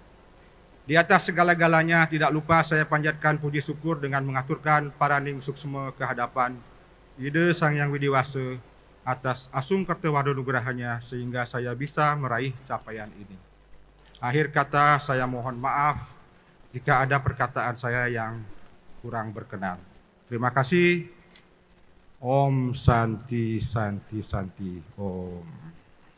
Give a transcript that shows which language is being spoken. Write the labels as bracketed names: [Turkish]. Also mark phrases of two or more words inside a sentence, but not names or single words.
[Indonesian] Di atas segala-galanya, tidak lupa saya panjatkan puji syukur dengan mengaturkan [Balinese] paraning suksma [Indonesian] kehadapan Ide Sang Yang Widiwasa atas asung kertewado nugerahanya sehingga saya bisa meraih capaian ini. Akhir kata, saya mohon maaf jika ada perkataan saya yang kurang berkenan. Terima kasih. [Sanskrit] Om Santi Santi Santi Om.